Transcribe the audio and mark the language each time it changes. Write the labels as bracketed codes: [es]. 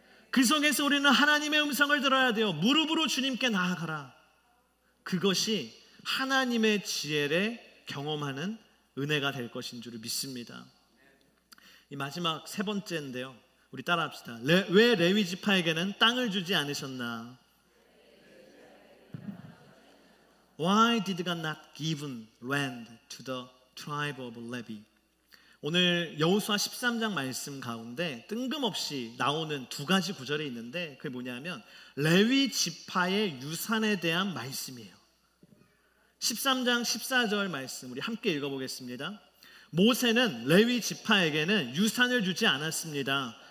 [ko] 그 속에서 우리는 하나님의 음성을 들어야 돼요. 무릎으로 주님께 나아가라. 그것이 하나님의 지혜를 경험하는 은혜가 될 것인 줄 믿습니다. 이 마지막 세 번째인데요, 우리 따라합시다. 왜 레위 지파에게는 땅을 주지 않으셨나? [en] Why did God not give land to the tribe of Levi? [ko] 오늘 여호수아 13장 말씀 가운데 뜬금없이 나오는 두 가지 구절이 있는데 그게 뭐냐면 레위 지파의 유산에 대한 말씀이에요. 13장 14절 말씀 우리 함께 읽어보겠습니다. 모세는 레위 지파에게는 유산을 주지 않았습니다.